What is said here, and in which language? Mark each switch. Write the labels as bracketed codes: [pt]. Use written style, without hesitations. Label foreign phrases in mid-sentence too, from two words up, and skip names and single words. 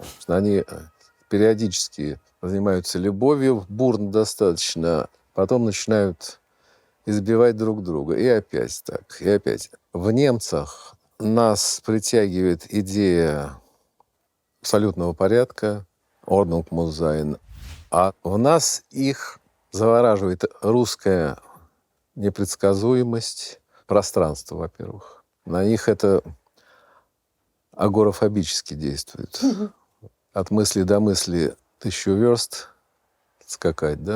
[ru] Они периодически занимаются любовью, бурно достаточно, потом начинают избивать друг друга. И опять так, и опять. В немцах нас притягивает идея абсолютного порядка, [de] Ordnung muss sein, [ru] а в нас их завораживает русская непредсказуемость пространства, во-первых. На них это агорафобически действует. От мысли до мысли 1000 верст скакать, да?